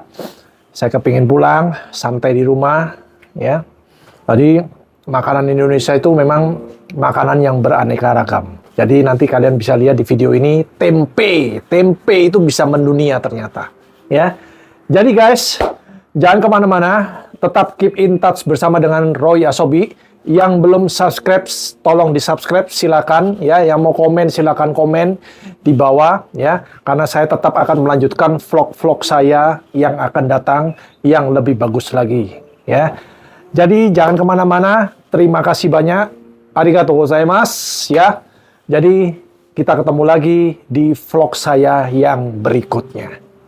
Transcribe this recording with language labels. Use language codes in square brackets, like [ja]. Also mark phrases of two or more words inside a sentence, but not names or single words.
[id] Saya kepingin pulang, santai di rumah ya. Tadi makanan Indonesia itu memang makanan yang beraneka ragam. Jadi nanti kalian bisa lihat di video ini tempe. Tempe itu bisa mendunia ternyata ya. Jadi guys, jangan kemana-mana, tetap [en] keep in touch [id] bersama dengan Roy Asobi. Yang belum subscribe, tolong di subscribe, silakan ya. Yang mau komen, silakan komen di bawah ya. Karena saya tetap akan melanjutkan vlog-vlog saya yang akan datang yang lebih bagus lagi ya. Jadi jangan kemana-mana. Terima kasih banyak. [ja] ありがとうございます ya. [id] Jadi kita ketemu lagi di vlog saya yang berikutnya.